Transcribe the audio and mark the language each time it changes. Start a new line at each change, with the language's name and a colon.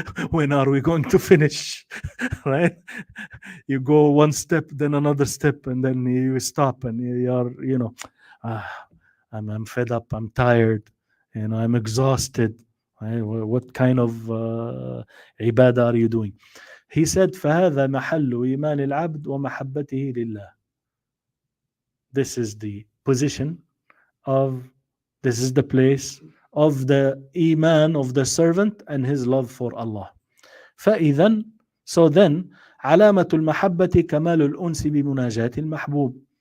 English: When are we going to finish? Right? You go one step, then another step, and then you stop, and you're, ah, I'm fed up. I'm tired. I'm exhausted. Right? What kind of ibadah are you doing? He said,
Arabic: فهذا محل إيمان العبد ومحبته لله.
English: This is the position this is the place of the iman of the servant and his love for Allah.
Arabic: فإذن,
English: so then,
Arabic: علامة المحبة كمال الأنس بمناجاة المحبوب.